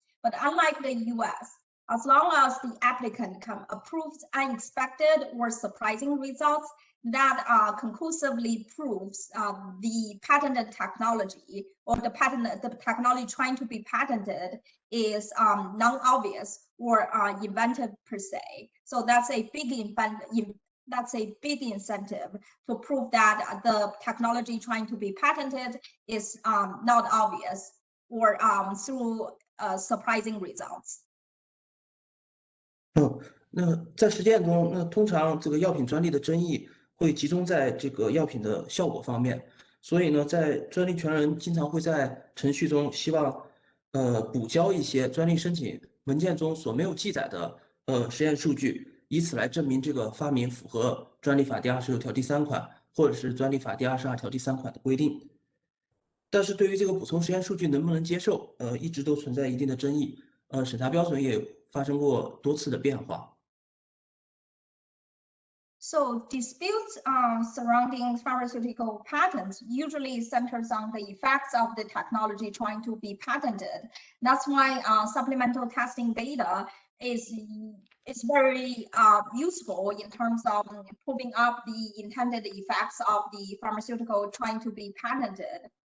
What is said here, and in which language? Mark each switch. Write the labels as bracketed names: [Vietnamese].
[English] But unlike the US, as long as the applicant can approve unexpected or surprising results that conclusively proves the patented technology or the technology trying to be patented is non-obvious or inventive per se. So that's a big incentive to prove that the technology trying to be patented is not obvious or through surprising results. [Chinese] 那在实践中，那通常这个药品专利的争议会集中在这个药品的效果方面，所以呢，在专利权人经常会在程序中希望补交一些专利申请文件中所没有记载的实验数据，以此来证明这个发明符合专利法第26条第3款或者是专利法第22条第3款的规定。但是对于这个补充实验数据能不能接受，一直都存在一定的争议，审查标准也发生过多次的变化。 [English] So disputes surrounding pharmaceutical patents usually centers on the effects of the technology trying to be patented. That's why supplemental testing data is very useful in terms of proving up the intended effects of the pharmaceutical trying to be patented.